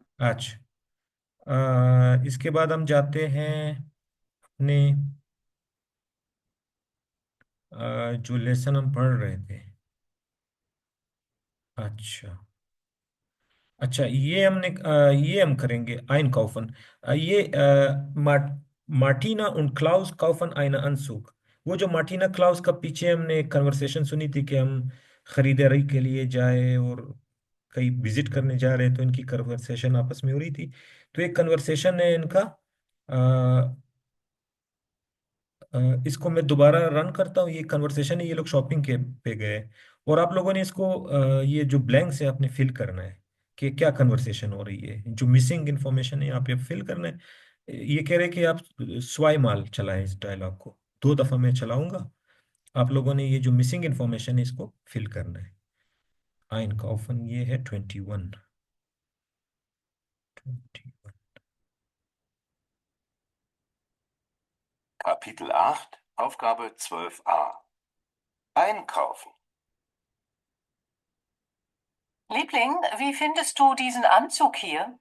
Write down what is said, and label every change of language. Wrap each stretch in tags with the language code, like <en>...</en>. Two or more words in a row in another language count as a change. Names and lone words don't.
<ur>اچھا، اس کے بعد ہم جاتے ہیں اپنے جو لیسن ہم پڑھ رہے تھے. اچھا، اچھا، یہ ہم نے یہ ہم کریں گے آئن کاؤفن.</ur> <de>ये Martina und Klaus kaufen eine Anzug.</de> <ur>وہ جو مارٹینا کلاؤس کا پیچھے ہم نے کنورسیشن سنی تھی کہ ہم خریداری کے لیے جائے اور کہیں وزٹ کرنے جا رہے ہیں، تو ان کی کنورسیشن آپس میں ہو رہی تھی. تو ایک کنورسیشن ہے ان کا، اس کو میں دوبارہ رن کرتا ہوں. یہ کنورسیشن ہے، یہ لوگ شاپنگ کے پہ گئے، اور آپ لوگوں نے اس کو یہ جو بلینکس ہے آپ نے فل کرنا ہے کہ کیا کنورسیشن ہو رہی ہے، جو</ur> <en>missing information</en> <ur>ہے یہاں پہ فل کرنا ہے. یہ کہہ رہے ہیں کہ آپ سوائی مال چلائیں اس ڈائیلاگ کو، 2 دفعہ میں چلاؤں گا، آپ لوگوں نے یہ جو</ur> <en>missing information</en> <ur>ہے اس کو فل کرنا ہے. آئن کا آفن یہ ہے 21، 21.</ur> <de>Kapitel 8, Aufgabe 12a. Einkaufen. Liebling, wie findest du diesen Anzug hier?</de>